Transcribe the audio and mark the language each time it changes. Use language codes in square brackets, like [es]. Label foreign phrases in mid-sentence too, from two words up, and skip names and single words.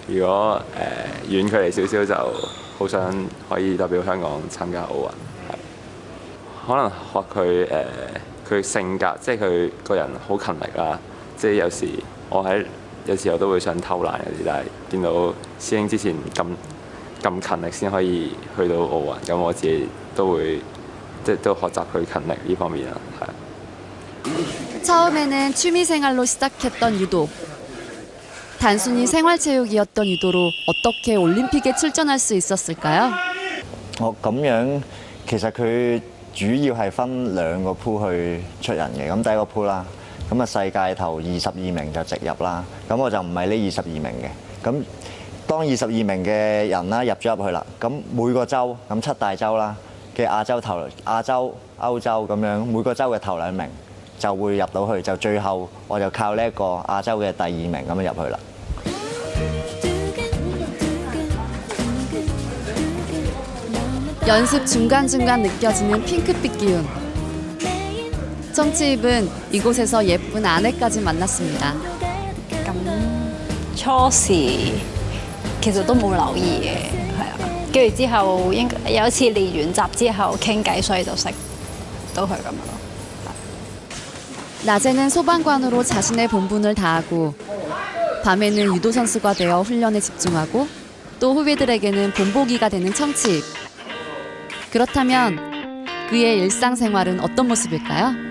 [yue] 如果遠距離少少就好想可以代表香港參加奧運，可能學佢性格，即係佢個人好勤力啦。即係有時候都會想偷懶嗰啲，但係見到師兄之前咁勤力先可以去到奧運，咁我自己都會即係都學習佢勤力呢方面啦，係。 [ko] 처음에는 취미생활로 시작했던 유도. 단순히 생활체육이었던 유도로 어떻게 올림픽에 출전할 수 있었을까요? [yue] 咁樣其實佢主要係分2個 pool 去出人嘅。咁第一個 pool 啦，咁啊世界頭22名就直入啦。咁我就唔係呢22名嘅。咁當22名嘅人啦入咗入去啦，咁每個州咁7大洲啦嘅亞洲、歐洲咁樣每個州嘅頭2名就會入到去，就最後我就靠呢一個亞洲嘅第2名咁樣入去啦。 [ko] 연습 중간중간 느껴지는 핑크빛 기운. 정치입은 이곳에서 예쁜 아내까지 만났습니다. [yue] 初時其實都冇留意嘅，係啊。跟住之後應該有一次練完習之後傾偈，所以就識到佢咁樣咯。 [ko] 낮에는 소방관으로 자신의 본분을 다하고 밤에는 유도 선수가 되어 훈련에 집중하고 또 후배들에게는 본보기가 되는 청치입. 그렇다면 그의 일상생활은 어떤 모습일까요?